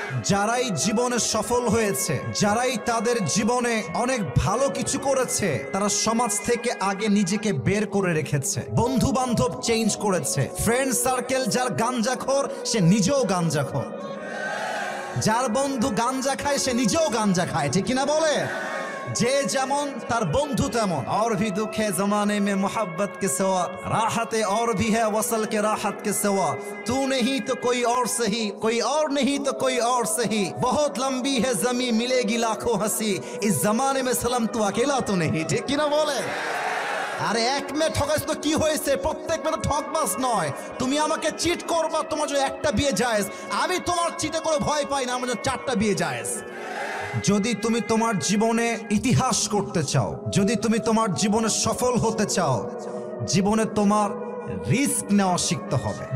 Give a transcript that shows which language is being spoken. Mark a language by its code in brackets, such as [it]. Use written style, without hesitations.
[bn] যারাই জীবনে সফল হয়েছে, যারাই তাদের জীবনে অনেক ভালো কিছু করেছে, তারা সমাজ থেকে আগে নিজেকে বের করে রেখেছে। বন্ধু বান্ধব চেঞ্জ করেছে। ফ্রেন্ড সার্কেল যার গাঞ্জাখোর, সে নিজেও গাঞ্জাখোর। যার বন্ধু গাঞ্জা খায়, সে নিজেও গাঞ্জা খায়, ঠিক কিনা বলে? যে যেমন তার বন্ধু তেমন। [hi] और भी दुख है जमाने में मोहब्बत के सिवा, राहत और भी है वसल के राहत के सिवा, तू नहीं तो कोई और सही, कोई और नहीं तो कोई और सही, बहुत लंबी है जमी मिलेगी लाखों हंसी, इस जमाने में सलाम तू अकेला तो नहीं, [bn] ঠিক কিনা বলে? আরে এক মেয়ে ঠকাইছ তো কি হয়েছে? প্রত্যেক মেয়ে ঠকবাস নয়। তুমি আমাকে চিট করবা, তোমার জন্য একটা বিয়ে জায়েজ। আমি তোমার চিটে করে ভয় পাই না, আমার জন্য 4টা বিয়ে জায়েজ। যদি তুমি তোমার জীবনে ইতিহাস করতে চাও, যদি তুমি তোমার জীবনে সফল হতে চাও, জীবনে তোমার রিস্ক নেওয়া শিখতে হবে।